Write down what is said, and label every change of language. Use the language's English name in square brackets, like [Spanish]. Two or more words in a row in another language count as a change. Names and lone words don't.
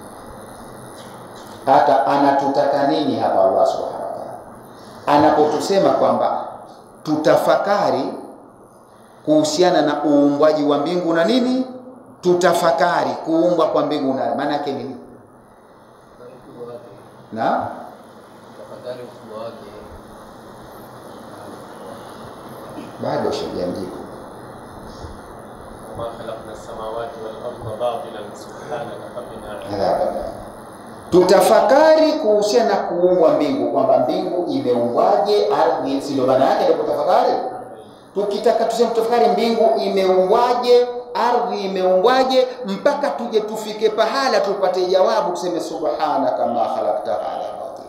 [Swahili] Hata anatutaka nini hapa [Arabic] الله سبحانه وتعالى [Swahili] anapotusema kwamba tutafakari kuhusiana na uumbwaji wa mbingu na nini? Tutafakari kuumbwa kwa mbingu na maana yake nini? Na tafakari ukubwa wake. Bado sijamjibu. [Arabic] ما خلقنا السماوات والأرض باطلا سبحانك فقنا عذابا. [Swahili] Tutafakari kuhusiana na kuumbwa mbingu, kwamba mbingu imeumbwaje, ardhi sio maana yake ndio kutafakari. Tukitaka tuseme tutafakari mbingu imeumbwaje, ardhi imeumbwaje, mpaka tuje tufike pahala tupate jawabu tuseme [Arabic] سبحانك ما خلقت على باطلا.